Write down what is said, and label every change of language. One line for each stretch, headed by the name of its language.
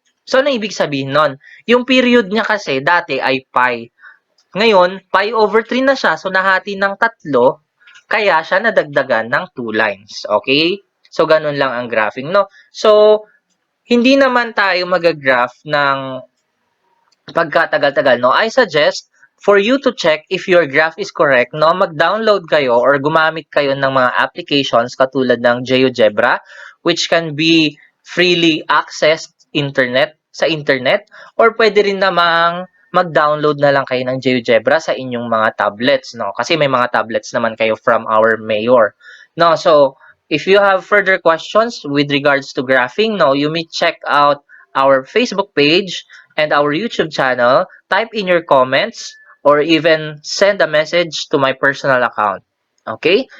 Filipino: So, ano ibig sabihin nun? Yung period niya kasi dati ay pi. Ngayon, pi over 3 na siya, so nahati ng 3, kaya siya nadagdagan ng 2 lines. Okay? So, ganun lang ang graphing, no? So, hindi naman tayo mag-graph ng pagkatagal-tagal, no?
English: I suggest for you to check if your graph is correct, no?
Filipino: Mag-download kayo or gumamit kayo ng mga applications katulad ng GeoGebra,
English: which can be freely accessed
Filipino: sa internet, or pwede rin namang mag-download na lang kayo ng GeoGebra sa inyong mga tablets, no? Kasi may mga tablets naman kayo
English: from our mayor. No, so if you have further questions with regards to graphing, no, you may check out our Facebook page and our YouTube channel, type in your comments, or even send a message to my personal account. Okay?